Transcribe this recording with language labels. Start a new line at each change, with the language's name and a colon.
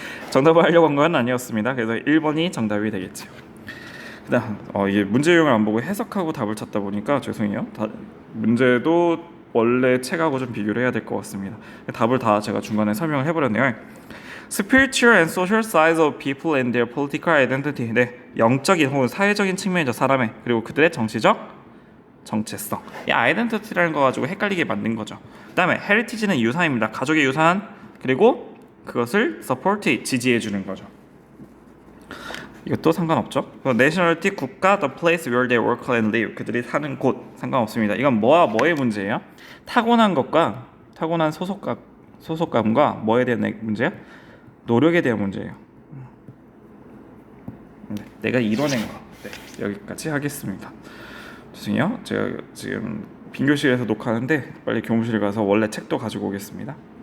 Korean: 정답을 하려고 한 건 아니었습니다. 그래서 1번이 정답이 되겠죠. 그다음 이게 문제 유형을 안 보고 해석하고 답을 찾다 보니까 죄송해요. 문제도 원래 책하고 좀 비교를 해야 될 것 같습니다. 답을 다 제가 중간에 설명을 해버렸네요.
English: Spiritual and social sides of people and their political identity.
Korean: 네, 영적인 혹은 사회적인 측면이죠. 사람의. 그리고 그들의 정치적 정체성. 이 아이덴티티라는 거 가지고 헷갈리게 만든 거죠. 그다음에 heritage는 유산입니다. 가족의 유산. 그리고 그것을 support, 지지해 주는 거죠. 이것도 상관없죠.
English: nationality, 국가, the place where they work and live.
Korean: 그들이 사는 곳 상관없습니다. 이건 뭐와 뭐의 문제예요? 타고난 것과 타고난 소속감과 뭐에 대한 문제야? 노력에 대한 문제예요. 네, 내가 이뤄낸 거. 네, 여기까지 하겠습니다. 죄송해요. 제가 지금 빈교실에서 녹화하는데 빨리 교무실 가서 원래 책도 가지고 오겠습니다.